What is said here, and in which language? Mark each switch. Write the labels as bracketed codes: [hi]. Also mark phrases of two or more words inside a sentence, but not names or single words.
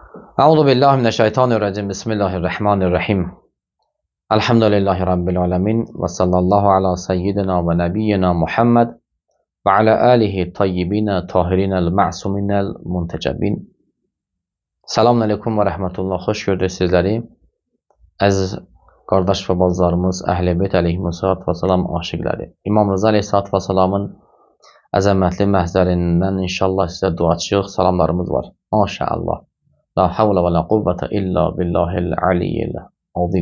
[ar] أعوذ بالله من الشيطان الرجيم. بسم الله الرحمن الرحيم. الحمد لله رب العالمين وصلى الله على سيدنا ونبينا محمد وعلى آله الطيبين الطاهرين المعصومين المنتجبين. السلام عليكم ورحمة الله. [tr] Hoş gördük sizleri. [az] Əziz qardaş və bacılarımız, Əhl-i Beyt [ar] عليه الصلاة والسلام [az] aşiqləri. İmam Rıza [ar] عليه الصلاة والسلام [az] əzəmətli məhzərindən inşallah sizə duaçıyıq. Salamlarımız var. Maşallah. [ar] لا حول ولا قوة إلا بالله العلي العظيم.